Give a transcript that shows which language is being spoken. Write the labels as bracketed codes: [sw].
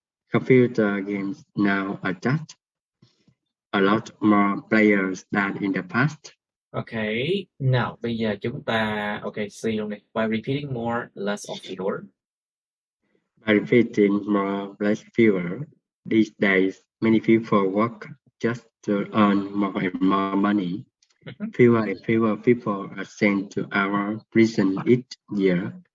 [en] Computer games now attract a lot more players than in the past. [vi] Okay, now bây giờ chúng ta see luôn đi. [en] By repeating more, less or fewer. By repeating more, less fewer. These days, many people work just to earn more and more money. Fewer and fewer people are sent to our prison each year,